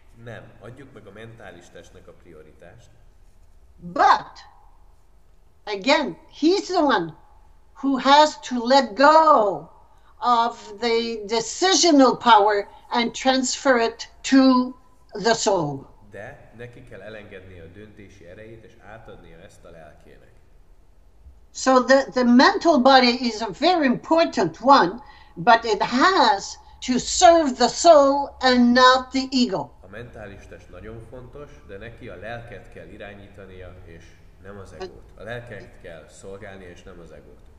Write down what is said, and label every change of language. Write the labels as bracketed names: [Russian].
[Hungarian] Nem, adjuk meg a mentális testnek a prioritást. [English] But again, he's the one who has to let go of the decisional power and transfer it to the soul. [Hungarian] De neki kell elengednie a döntési erejét és átadnia ezt a lelkének. [English] So the mental body is a very important one, but it has to serve the soul and not the ego. [Hungarian] A mentális test nagyon fontos, de neki a lelket kell irányítania, és nem az egót. A lelket kell szolgálnia, és nem az egót.